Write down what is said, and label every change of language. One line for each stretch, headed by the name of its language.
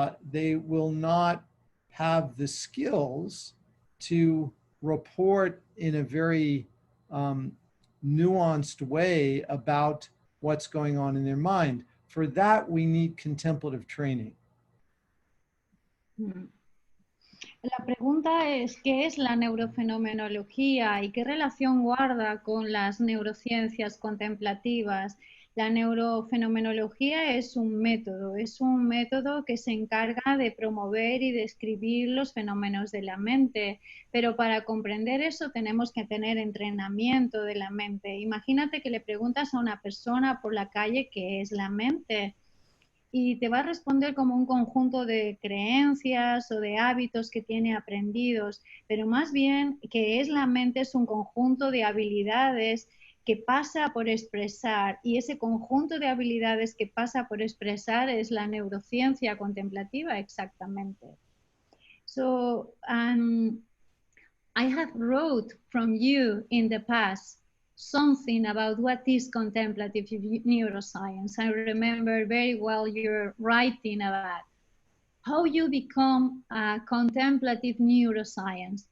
English: They will not have the skills to report in a very nuanced way about what's going on in their mind. For that, we need contemplative training.
Spanish: La pregunta es, ¿qué es la neurofenomenología y qué relación guarda con las neurociencias contemplativas? La neurofenomenología es un método que se encarga de promover y describir los fenómenos de la mente, pero para comprender eso tenemos que tener entrenamiento de la mente. Imagínate que le preguntas a una persona por la calle qué es la mente y te va a responder como un conjunto de creencias o de hábitos que tiene aprendidos, pero más bien que es la mente es un conjunto de habilidades que pasa por expresar, y ese conjunto de habilidades que pasa por expresar es la neurociencia contemplativa exactamente.
English: So, I have wrote from you in the past something about what is contemplative neuroscience. I remember very well your writing about how you become a contemplative neuroscience.